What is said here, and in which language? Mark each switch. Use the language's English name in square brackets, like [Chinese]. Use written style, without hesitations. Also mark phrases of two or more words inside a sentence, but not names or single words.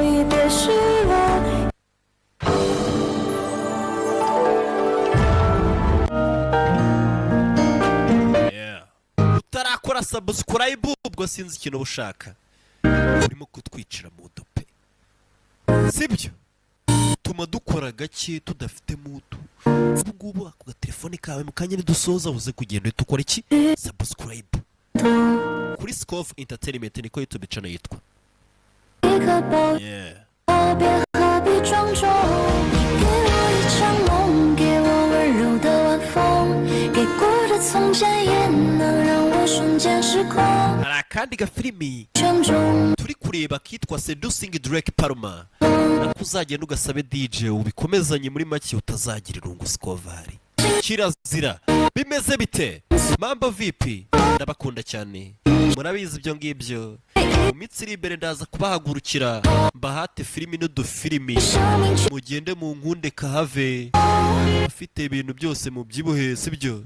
[Kinyarwanda] Utarakora subscribe ubwo sinzi ikintu ubushaka, urimo kutwicira mu dupe, sibyo? Tuma dukora gake tudafite mutu. Ubu ngubu ako gatelefone kawe mu kanya nidusoza uze kugenda uhita ukora iki? Subscribe kuri Scoff Entertainment, niko YouTube channel yitwa. Yeah. [Chinese] 何必装作给我一场梦，给我温柔的晚风，给过的从前也能让我瞬间失控。 [Kinyarwanda] hari akandi gafilimi [Chinese] 圈中 [Kinyarwanda] turi kureba kitwa Seducing Drake Palmer, nako uzagenda ugasabe DJ ubikomezanye muri make utazagira irungu Scovari. Kirazira. Bimeze bite? [Swahili] Mambo vipi? [Kinyarwanda] Ndabakunda cyane, murabizi ibyo ngibyo. Mu minsi iri imbere ndaza kubahagurukira mbahate filimi n'udufilimi, mugende mu nkunde kahave, afite ibintu byose mu byibuhe, sibyo?